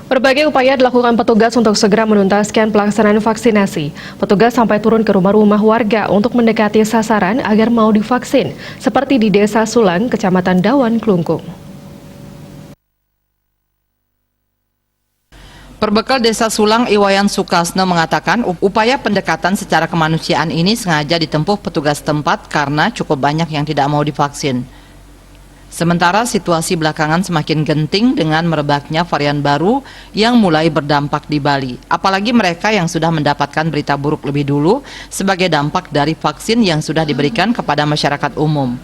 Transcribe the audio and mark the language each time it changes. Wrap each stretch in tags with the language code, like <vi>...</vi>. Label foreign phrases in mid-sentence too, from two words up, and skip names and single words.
<id>Berbagai upaya dilakukan petugas untuk segera menuntaskan pelaksanaan vaksinasi. Petugas sampai turun ke rumah-rumah warga untuk mendekati sasaran agar mau divaksin, seperti di Desa Sulang, Kecamatan Dawan, Klungkung. Perbekal Desa Sulang, Iwayan Sukasno mengatakan upaya pendekatan secara kemanusiaan ini sengaja ditempuh petugas tempat karena cukup banyak yang tidak mau divaksin. Sementara situasi belakangan semakin genting dengan merebaknya varian baru yang mulai berdampak di Bali. Apalagi mereka yang sudah mendapatkan berita buruk lebih dulu sebagai dampak dari vaksin yang sudah diberikan kepada masyarakat umum.</id>